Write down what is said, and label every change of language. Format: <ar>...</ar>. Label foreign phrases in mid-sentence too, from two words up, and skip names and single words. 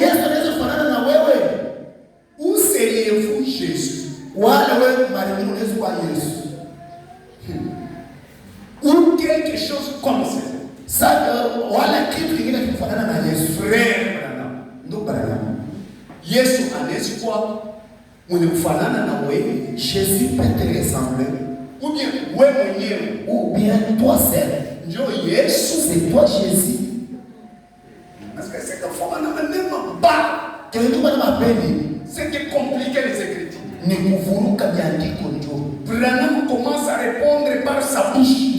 <fr>Où seriez-vous Jésus? Ou quelque chose comme ça. Frère Branham.</fr> <sw>Yesu anaweza kuwa mwenye kufanana na wewe.</sw> <fr>Jésus peut te ressembler. Ou bien</fr> <sw>wewe mwenyewe.</sw> <fr>Ou bien toi seul.</fr> <sw>Ndio Yesu.</sw> <fr>C'est toi Jésus. Parce que c'est comme ça on a même pas. C'est qui complique les Écritures. Branham commence à répondre par sa bouche.</fr>